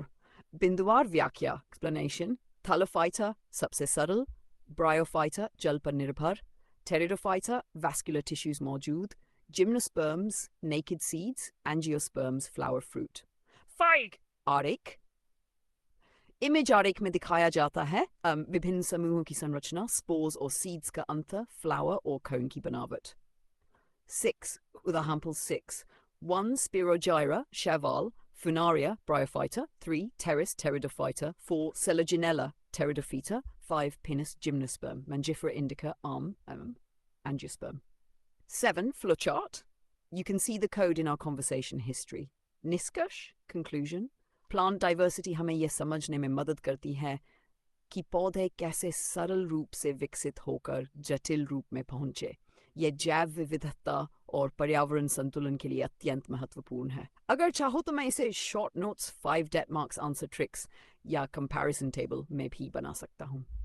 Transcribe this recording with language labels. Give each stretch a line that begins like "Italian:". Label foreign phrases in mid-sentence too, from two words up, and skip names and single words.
Hindi: बिंदुवार व्याख्या एक्सप्लेनेशन। थैलोफाइटा सबसे सरल, ब्रायोफाइटा जल पर निर्भर, टेरिडोफाइटा
English: vascular tissues
Hindi: मौजूद, जिम्नोस्पर्म्स
English: naked seeds,
Hindi: एंजियोस्पर्म्स
English: flower fruit.
Hindi: 5. आरेख इमेज आरेख में दिखाया जाता है विभिन्न समूहों की संरचना, स्पोर्स और सीड्स का अंतर, फ्लावर और कोन की बनावट।
English: 6. Example 6. 1. Spirogyra, शैवाल, Funaria, Bryophyta. 3. Pteris, Pteridophyta. 4. Selaginella, Pteridophyta. 5. Pinus, Gymnosperm, Mangifera indica, Angiosperm. 7. Flowchart. You can see the code in our conversation history.
Hindi: निष्कर्ष conclusion.
English: plant diversity
Hindi: हमें यह समझने में मदद करती है कि पौधे कैसे सरल रूप से विकसित होकर जटिल रूप में पहुंचे। यह जैव विविधता और पर्यावरण संतुलन के लिए अत्यंत महत्वपूर्ण है। अगर चाहो तो मैं इसे
English: short notes 5 date marks answer tricks
Hindi: या
English: comparison table
Hindi: में भी बना सकता हूँ।